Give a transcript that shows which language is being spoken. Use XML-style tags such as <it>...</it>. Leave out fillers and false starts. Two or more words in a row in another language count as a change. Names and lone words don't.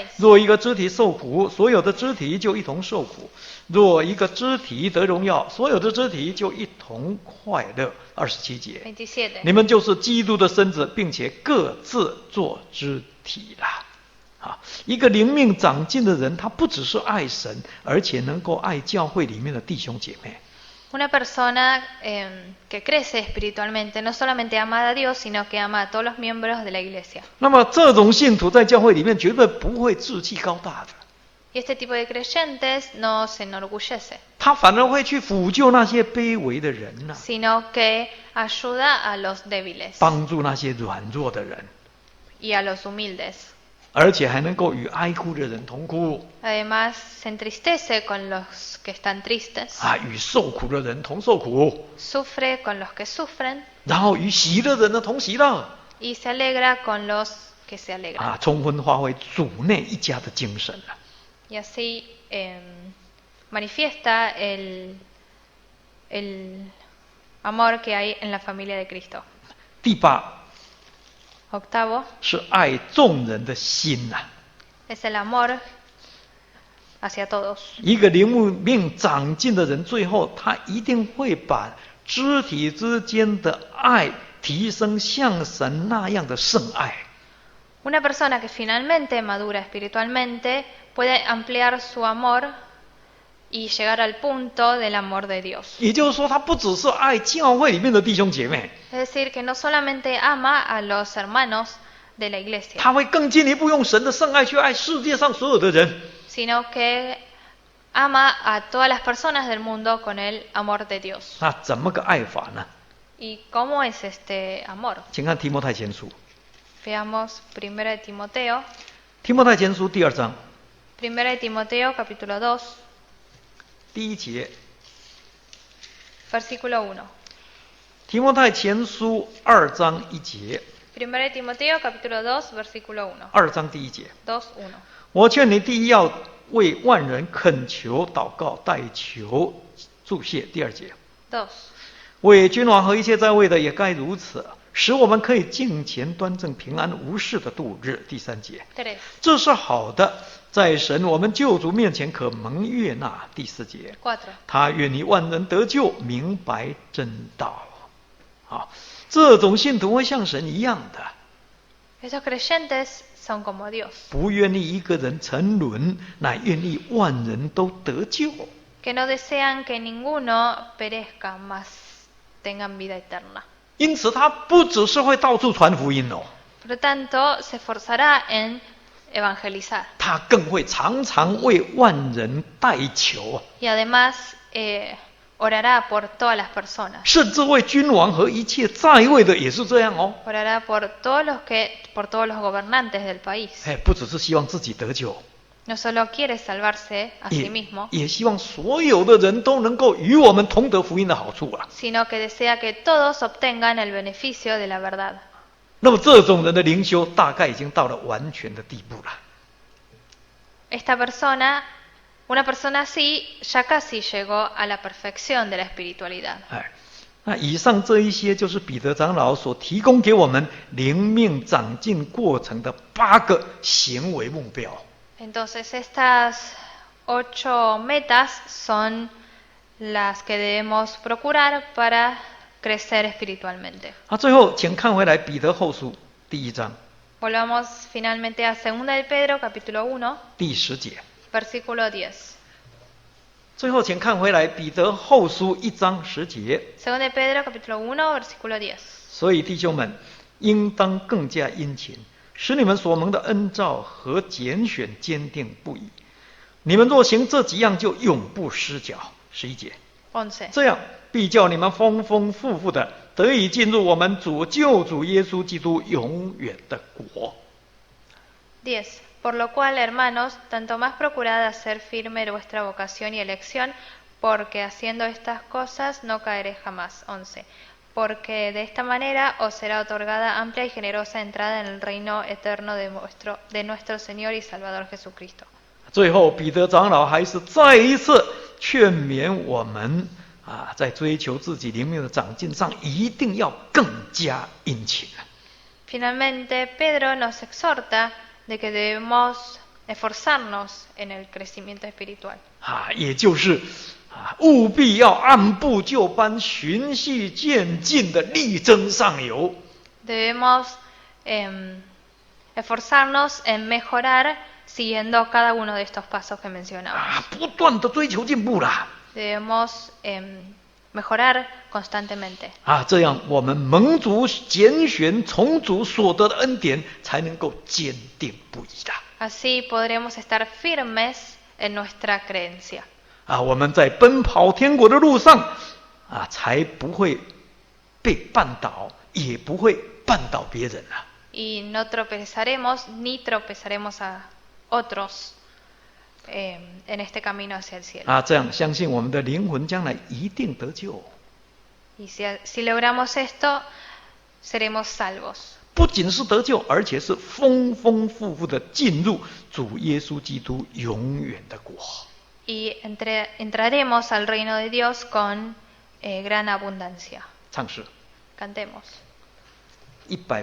<zh>若一个肢体受苦，所有的肢体就一同受苦；若一个肢体得荣耀，所有的肢体就一同快乐。27节。 27. 你们就是基督的身子，并且各自做肢体啦。一个灵命长进的人，他不只是爱神，而且能够爱教会里面的弟兄姐妹。</zh> <es>Una persona que crece espiritualmente no solamente ama a Dios, sino que ama a todos los miembros de la iglesia.</es> <zh>那么这种信徒在教会里面绝对不会志气高大的。</zh> <es>Y este tipo de creyentes no se enorgullece,</es> <zh>他反而会去辅救那些卑微的人呐、</zh> <es>sino que ayuda a los débiles</es> <zh>帮助那些软弱的人，</zh> <es>y a los humildes.</es> <zh>而且还能够与哀哭的人同哭，</zh> <es>Además, se entristece con los que están tristes,</es> <zh>啊，与受苦的人同受苦，</zh> <es>sufre con los que sufren</es> <zh>然后与喜乐的人同喜乐，</zh> <es>y se alegra con los que se alegran.</es> <zh>啊，充分发挥主内一家的精神了。</zh> <es>Y así manifiesta el amor que hay en la familia de Cristo.</es> <zh>第八</zh> <es>Octavo</es> <zh>是爱众人的心呐、</zh> <es>es el amor hacia todos.</es> <zh>一个灵命长进的人，最后他一定会把肢体之间的爱提升像神那样的圣爱。</zh> <es>Una persona que finalmente madura espiritualmente puede ampliar su amor y llegar al punto del amor de Dios.</es> <zh>也就是说，他不只是爱教会里面的弟兄姐妹，</zh> <es>Es decir, que no solamente ama a los hermanos de la iglesia,</es> <zh>他会更进一步用神的圣爱去爱世界上所有的人。</zh> <es>sino que ama a todas las personas del mundo con el amor de Dios.</es> <zh>那怎么个爱法呢？</zh> <es>¿Y cómo es este amor?</es> <zh>请看提摩太前书，</zh> <es>Veamos 1 de Timoteo,</es> <zh>提摩太前书第2章</zh> <es>1 de Timoteo capítulo 2,</es> <zh>第1节，</zh> <es>versículo 1.</es> <zh>提摩太前书2章1节</zh> <es>1 de Timoteo capítulo 2, versículo 1.</es> <zh>，2 章第1节。</zh> <es>2, 1.</es> <zh>我劝你第一要为万人恳求、祷告、代求、祝谢。第2节，</zh> <es>2.</es> <zh>为君王和一切在位的也该如此，使我们可以敬虔端正、平安无事的度日。第3节，</zh> <es>3.</es> <zh>这是好的，在神我们救主面前可蒙悦纳。第4节，</zh> <es>4.</es> <zh>他愿你万人得救，明白真道。好，这种信徒会像神一样的，</zh> <es>Esos creyentes son como Dios,</es> <zh>不愿意一个人沉沦，乃愿意万人都得救。</zh> <es>que no desean que ninguno perezca, mas tengan vida eterna.</es> <zh>因此，他不只是会到处传福音哦，</zh> <es>Por lo tanto, se esforzará en evangelizar</es> <zh>他更会常常为万人代求，</zh> <es>y además orará por todas las personas,</es> <zh>甚至为君王和一切在位的也是这样哦。</zh> <es>orará por todos los gobernantes del país.</es> <zh>哎，不只是希望自己得救，</zh> <es>No solo quiere salvarse a sí mismo,</es> <zh>也希望所有的人都能够与我们同得福音的好处啊。</zh> <es>sino que desea que todos obtengan el beneficio de la verdad.</es> <zh>那么这种人的灵修大概已经到了完全的地步了。</zh> <es>Esta persona, una persona así, ya casi llegó a la perfección de la espiritualidad.</es> <zh>哎，那以上这一些就是彼得长老所提供给我们灵命长进过程的8个行为目标。</zh> <es>Entonces, estas 8 metas son las que debemos procurar para crecer espiritualmente.</es> <zh>最后请看回来彼得后书第1章</zh> <es>Volvamos finalmente a 2 de Pedro, capítulo 1,</es> <zh>第10节。</zh> <es>versículo 10.</es> <zh>最后请看回来彼得后书1章10节。</zh> <es>2 de Pedro, capítulo 1, versículo 10.</es> <zh>所以弟兄们，应当更加殷勤，使你们所蒙的恩召和拣选坚定不移。你们若行这几样，就永不失脚。11节，</zh> <es>11.</es> <zh>这样必叫你们丰丰富富的得以进入我们主救主耶稣基督永远的国。</zh> <es>10. Por lo cual, hermanos, tanto más procurad hacer firme vuestra vocación y elección, porque haciendo estas cosas no caeréis jamás. 11. Porque de esta manera os será otorgada amplia y generosa entrada en el reino eterno de nuestro Señor y Salvador Jesucristo.</es> <zh>最后，彼得长老还是再一次劝勉我们在追求自己灵命的长进上，一定要更加殷勤。</zh> <es>Finalmente, Pedro nos exhorta de que debemos esforzarnos en el crecimiento espiritual.</es> <zh>也就是务必要按部就班、循序渐进的力争上游。</zh> <es>Debemos esforzarnos en mejorar siguiendo cada uno de estos pasos que mencionamos.</es> <zh>不断的追求进步啦。</zh> <es>Debemos mejorar constantemente.</es> <zh>这样我们蒙主拣选、从主所得的恩典，才能够坚定不移的。</zh> <es>Así podremos estar firmes en nuestra creencia.</es> <zh>我们在奔跑天国的路上，才不会被绊倒，也不会绊倒别人了。</zh> <es>Y no tropezaremos ni tropezaremos a otros en este camino hacia el cielo.</es> <zh>这样相信我们的灵魂将来一定得救。</zh> <es>Y si logramos esto, seremos salvos.</es> <zh>不仅是得救，而且是丰丰富富的进入主耶稣基督永远的国。</zh> <es>Y entraremos al reino de Dios con gran abundancia.</es> <zh>唱诗</zh> <es>Cantemos.</es> <zh>185。</zh>